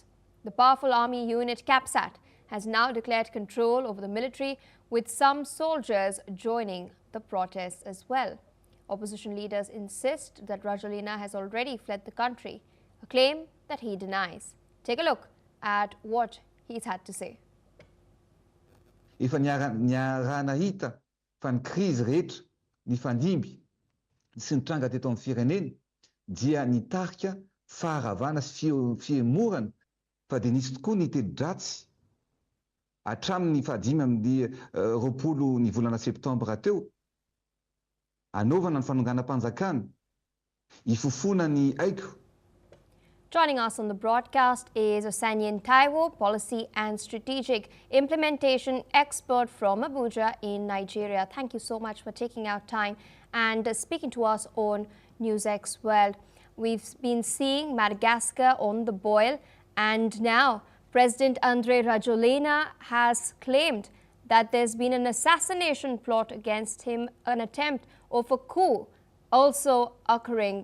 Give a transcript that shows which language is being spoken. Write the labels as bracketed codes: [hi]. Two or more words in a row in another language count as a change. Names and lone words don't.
[en] The powerful army unit CAPSAT has now declared control over the military, with some soldiers joining the protests as well. Opposition leaders insist that Rajoelina has already fled the country, a claim that he denies. Take a look at what he's had to say. [mg] Efa niarahana hita fa ny krizy rehetra, ny fandimby sy ny tranga teto amin'ny firenena dia nitarika faharavana sy fiemorana fa dia nisy tokoa ny telo-dratsy hatramin'ny fahadimy amin'ny roapolo ny volana septambra teo anaovana ny fanonganam-panjakana ifofona ny aiko. [en] Joining us on the broadcast is Osanyan Taiwo, Policy and Strategic Implementation Expert from Abuja in Nigeria. Thank you so much for taking out time and speaking to us on NewsX World. We've been seeing Madagascar on the boil, and now President Andry Rajoelina has claimed that there's been an assassination plot against him, an attempt of a coup also occurring.